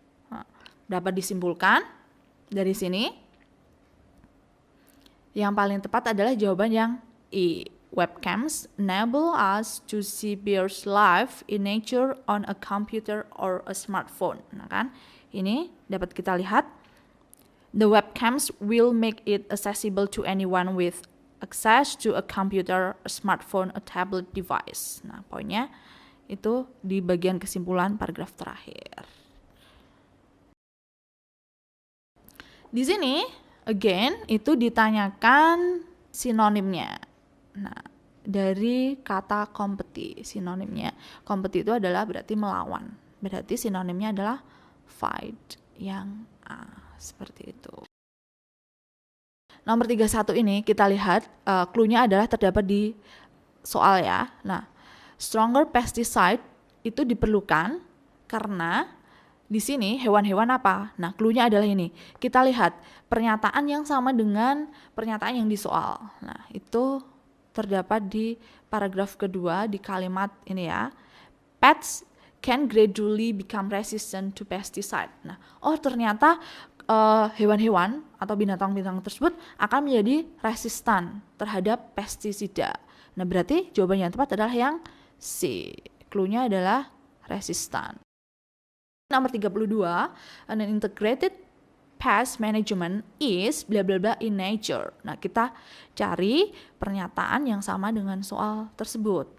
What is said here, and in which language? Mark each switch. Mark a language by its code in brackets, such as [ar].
[id] Nah, dapat disimpulkan dari sini, yang paling tepat adalah jawaban yang I. [en] Webcams enable us to see bears live in nature on a computer or a smartphone. [id] Nah kan, ini dapat kita lihat. [en] The webcams will make it accessible to anyone with access to a computer, a smartphone, a tablet device. [id] Nah, poinnya itu di bagian kesimpulan paragraf terakhir. Di sini, again, itu ditanyakan sinonimnya. Nah, dari kata compete, sinonimnya. Compete itu adalah berarti melawan. Berarti sinonimnya adalah fight, yang A. Seperti itu. Nomor 31 ini kita lihat, cluenya adalah terdapat di soal ya. Nah, stronger pesticide itu diperlukan karena di sini hewan-hewan apa? Nah, cluenya adalah ini. Kita lihat pernyataan yang sama dengan pernyataan yang di soal. Nah, itu terdapat di paragraf kedua di kalimat ini ya. [en] Pets can gradually become resistant to pesticide. [id] Nah, ternyata hewan-hewan atau binatang-binatang tersebut akan menjadi resistan terhadap pestisida. Nah, berarti jawaban yang tepat adalah yang C. Cluenya adalah resistan. [en] Nomor 32, an integrated pest management is bla bla bla in nature. [id] Nah, kita cari pernyataan yang sama dengan soal tersebut.